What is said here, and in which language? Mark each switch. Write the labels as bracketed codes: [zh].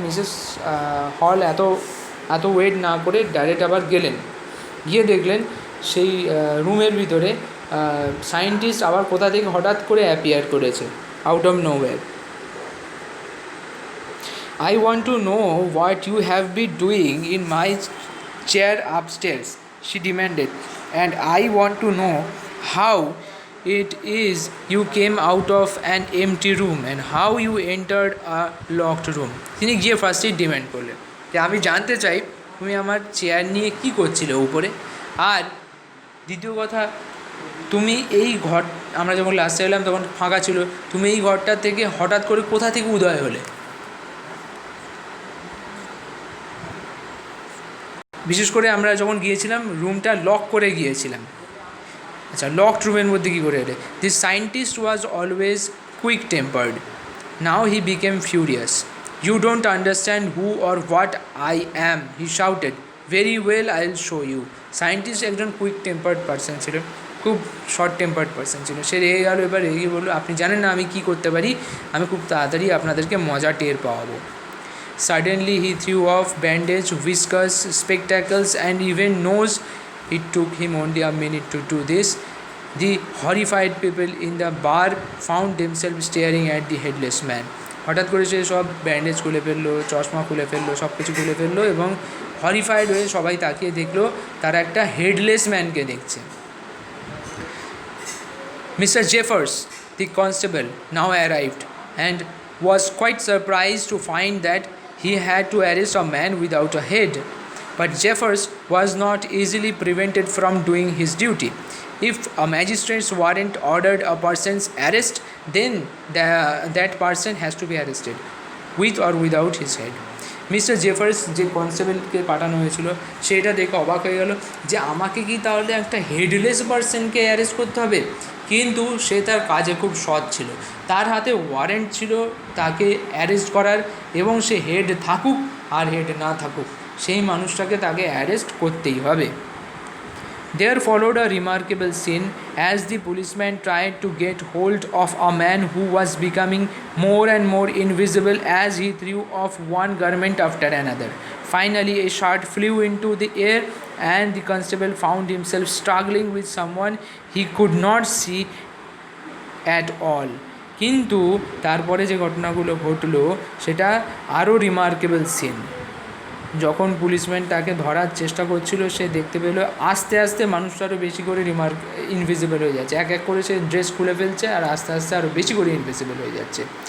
[bn] Mrs হল এত wait না করে ডাইরেক্ট আবার গেলেন, গিয়ে দেখলেন সেই রুমের ভিতরে সায়েন্টিস্ট আবার কোথা থেকে হঠাৎ করে অ্যাপিয়ার করেছে, [en] Out of nowhere. I want to know what you have been doing in my chair upstairs, she demanded, and I want to know how it is you came out of an empty room and how you entered a locked room. [bn] তিনি গিয়ে ফার্স্টেই demand করলেন যে আমি জানতে চাই তুমি আমার চেয়ার নিয়ে কী করছিলে উপরে, আর দ্বিতীয় কথা তুমি এই ঘর, আমরা যখন লাস্টে এলাম তখন ফাঁকা ছিল, তুমি এই ঘরটা থেকে হঠাৎ করে কোথা থেকে উদয় হলে। বিশেষ করে আমরা যখন গিয়েছিলাম রুমটা লক করে গিয়েছিলাম। আচ্ছা, লকড রুমের মধ্যে কী করে এলে? [en] This scientist was always quick tempered, now he became furious. You don't understand who or what I am, he shouted. Very well, I will show you. [bn] Scientist একজন কুইক টেম্পার্ড পার্সন ছিল, খুব short tempered person ছিল। সে রেগে গেল, এবার রেগে বললো আপনি জানেন না আমি কী করতে পারি, আমি খুব তাড়াতাড়ি আপনাদেরকে মজা টের পাওয়াবো। [en] Suddenly he threw off bandage, whiskers, spectacles and even nose It took him only a minute to do this. The horrified people in the bar found themselves staring at the headless man. [bn] হঠাৎ করে সে সব bandage খুলে ফেললো, চশমা খুলে ফেললো, সব কিছু খুলে ফেললো এবং হরিফাইড হয়ে সবাই তাকিয়ে দেখলো তারা একটা হেডলেস ম্যানকে দেখছে। [en] Mr. Jeffers, the constable, now arrived and was quite surprised to find that he had to arrest a man without a head. But Jeffers was not easily prevented from doing his duty. If a magistrate's warrant ordered a person's arrest, then that person has to be arrested, with or without his head. [bn] Mister জেফার্স যে কনস্টেবলকে পাঠানো হয়েছিল সেটা দেখে অবাক হয়ে গেল যে আমাকে কি তাহলে একটা হেডলেস পার্সনকে অ্যারেস্ট করতে হবে, কিন্তু সে তার কাজে খুব সৎ ছিল, তার হাতে ওয়ারেন্ট ছিল তাকে অ্যারেস্ট করার, এবং সে হেড থাকুক আর হেড না থাকুক সেই মানুষটাকে তাকে অ্যারেস্ট করতেই হবে। [en] There followed a remarkable scene as the policeman tried to get hold of a man who was becoming more and more invisible as he threw off one garment after another. Finally, a shot flew into the air and the constable found himself struggling with someone he could not see at all. [bn] কিন্তু তারপরে যে ঘটনাগুলো ঘটলো সেটা আরও remarkable scene. যখন policeman তাকে ধরার চেষ্টা করছিল সে দেখতে পেল আস্তে আস্তে মানুষটা আরও বেশি করে ইনভিজিবল হয়ে যাচ্ছে, এক এক করে সে ড্রেস খুলে ফেলছে আর আস্তে আস্তে আরও বেশি করে ইনভিজিবল হয়ে যাচ্ছে।